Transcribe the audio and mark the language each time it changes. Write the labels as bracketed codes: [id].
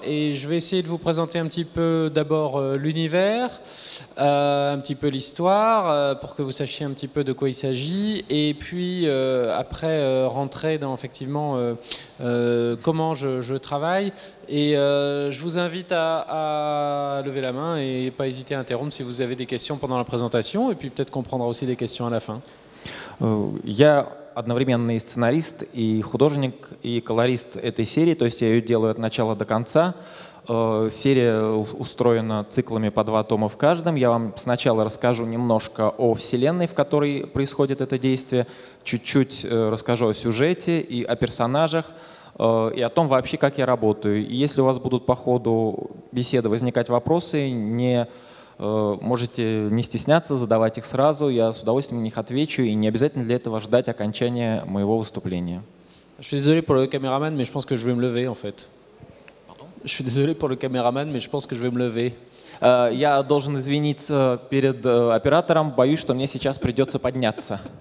[fr] Et je vais essayer de vous présenter un petit peu d'abord l'univers, un petit peu l'histoire, pour que vous sachiez un petit peu de quoi il s'agit. Et puis après rentrer dans effectivement comment je travaille. Et je vous invite à lever la main et pas hésiter à interrompre si vous avez des questions pendant la présentation. Et puis peut-être qu'on prendra aussi des questions à la fin. [ru] Я одновременно и сценарист, и художник, и колорист этой серии, то есть я ее делаю от начала до конца. Серия устроена циклами по 2 тома в каждом. Я вам сначала расскажу немножко о вселенной, в которой происходит это действие, чуть-чуть расскажу о сюжете и о персонажах, и о том вообще, как я работаю. И если у вас будут по ходу беседы возникать вопросы, можете не стесняться, задавать их сразу. Я с удовольствием на них отвечу, и не обязательно для этого ждать окончания моего выступления. [fr] Je suis désolé pour le caméraman, mais je pense que je vais me lever en fait. Pardon? Je suis désolé pour le caméraman, mais je pense que je vais me lever. [ru] Я должен извиниться перед оператором, боюсь, что мне сейчас придется подняться.